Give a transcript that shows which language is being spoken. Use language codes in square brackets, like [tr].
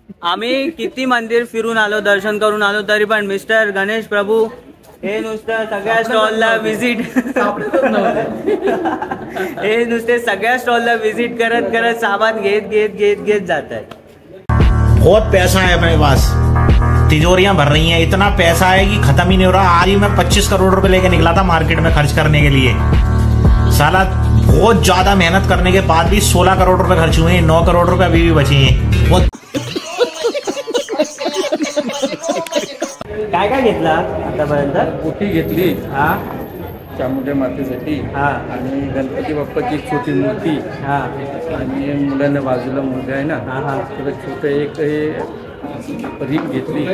[mr] आम्ही किती मंदिर फिरून आलो, दर्शन करून आलो, तरी पण मिस्टर गणेश प्रभू हे नुसतं सगळ्या स्टॉलला विजिट हे नुसते सगळ्या स्टॉलला विजिट करत करत सामान घेत जात आहेत. [hi] बहुत पैसा है अपने पास, तिजोरियां भर रही हैं. इतना पैसा है कि खत्म ही नहीं हो रहा. आज ही मैं 25 करोड़ रुपए लेके निकला था मार्केट में खर्च करने के लिए. साला बहुत ज्यादा मेहनत करने के बाद भी 16 करोड़ रुपए खर्च हुए हैं. 9 करोड़ रुपए अभी भी बचे हैं. [mr] काय काय घेतला आतापर्यंत? ओटी घेतली हा, चामुंडा मातेसाठी. हा, आणि गणपती बाप्पाची छोटी मूर्ती. हा, आणि मुलांना बाजूला मुलगा आहे ना, हा, तर छोटं एक रीप घेतली.